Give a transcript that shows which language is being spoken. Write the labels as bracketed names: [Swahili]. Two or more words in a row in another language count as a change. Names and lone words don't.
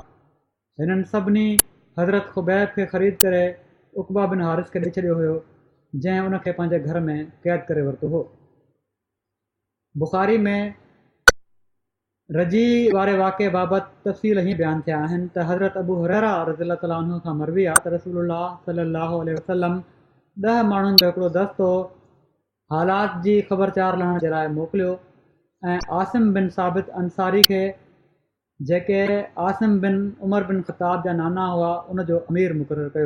[Sindhi] हिननि सभिनी हज़रत ख़ुबैब खे ख़रीद करे उक़बा बिन हारिस खे ॾेई छॾियो हुयो, जंहिं उनखे पंहिंजे घर में क़ैद करे वरितो हो। बुख़ारी में रजी वारे वाक़े बाबति तफ़सील हीअं बयानु थिया आहिनि त हज़रत अबू हुरैरा [Arabic] رضي الله تعالى عنه [Sindhi] खां मरवी आहे त रसूलुल्लाह [Arabic] صلى الله عليه وسلم [Sindhi] 10 माण्हुनि जो हिकिड़ो दस्तो हालात जी ख़बरचार लहण जे लाइ मोकिलियो ऐं आसिम बिन साबित अंसारी खे, जेके आसिम बिन उमर बिन ख़त्ताब जा नाना हुआ, उनजो अमीर मुक़ररु कयो।